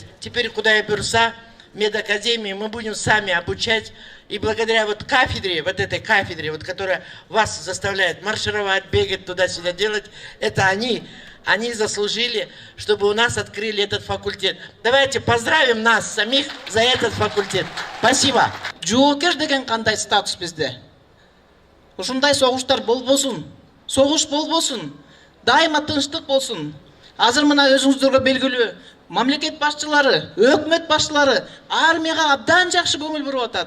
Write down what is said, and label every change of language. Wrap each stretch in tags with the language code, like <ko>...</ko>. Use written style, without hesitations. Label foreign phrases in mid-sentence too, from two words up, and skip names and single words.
<ru>Теперь, куда я берусь, медакадемии, мы будем сами обучать. И благодаря вот кафедре, вот этой кафедре, вот, которая вас заставляет маршировать, бегать туда-сюда делать, это они заслужили, чтобы у нас открыли этот факультет. Давайте поздравим нас самих за этот факультет. Спасибо.</ru> <ky>Жоокер деген кандай статус бизде? Ушундай согуштар болбосун, согуш болбосун, дайыма тынчтык болсун. Азыр мына өзүңүздөргө белгилүү, мамлекет башчылары, өкмөт башчылары армияга абдан жакшы көңүл буруп атат.</ky>